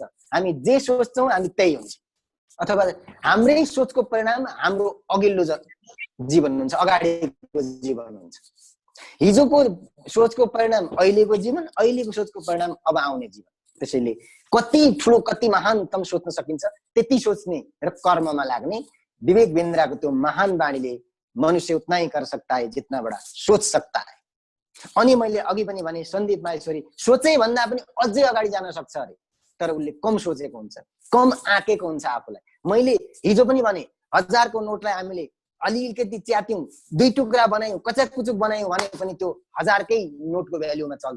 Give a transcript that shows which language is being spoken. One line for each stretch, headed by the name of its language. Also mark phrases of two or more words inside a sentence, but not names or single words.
Nepali: हामी जे सोच्छौँ हामी त्यही हुन्छ, अथवा हाम्रै सोचको परिणाम हाम्रो अघिल्लो जीवन हुन्छ, अगाडिको जीवन हुन्छ। हिजोको सोचको परिणाम अहिलेको जीवन, अहिलेको सोचको परिणाम अब आउने जीवन। त्यसैले कति ठुलो कति महानतम सोच्न सकिन्छ त्यति सोच्ने र कर्ममा लाग्ने विवेक बिन्द्राको त्यो महान बाणीले
Hindi: मनुष्य उतना ही कर सकता है जितना बड़ा सोच सकता है।
Nepali: अनि मैले अघि पनि भने सन्दीप माहेश्वरी सोचे भन्दा पनि अझै अगाडि जान सक्छ अरे, तर उसले कम सोचेको हुन्छ, कम आँकेको हुन्छ आफूलाई। मैले हिजो पनि भने 1000 को नोटलाई हामीले अलिकति च्यात्यौं, 2 टुक्रा बनायौं, कचक कुचुक बनायौं भने पनि त्यो 1000 कै नोटको भ्यालुमा चल्छ।